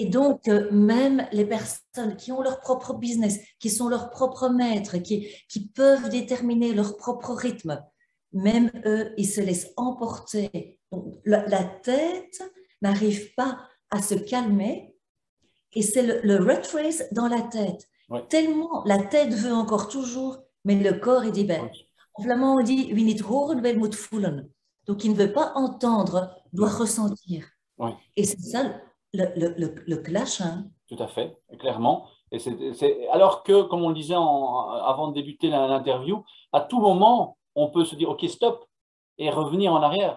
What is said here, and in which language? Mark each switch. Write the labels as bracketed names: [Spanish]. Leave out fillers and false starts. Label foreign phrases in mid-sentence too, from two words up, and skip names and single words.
[French] Et donc, même les personnes qui ont leur propre business, qui sont leurs propres maîtres, qui peuvent déterminer leur propre rythme, même eux, ils se laissent emporter. Donc, la tête n'arrive pas à se calmer et c'est le [English] rat race [French] dans la tête. Oui, Tellement la tête veut encore toujours, mais le corps, il dit, ben, oui, en flamand, on dit, [Dutch] wie niet horen, wel moet voelen. [French] Donc, il ne veut pas entendre, doit non, ressentir. oui, Et c'est ça le clash. Hein. tout à fait, clairement. Et alors que, comme on le disait avant de débuter l'interview, à tout moment, on peut se dire, OK, stop, et revenir en arrière.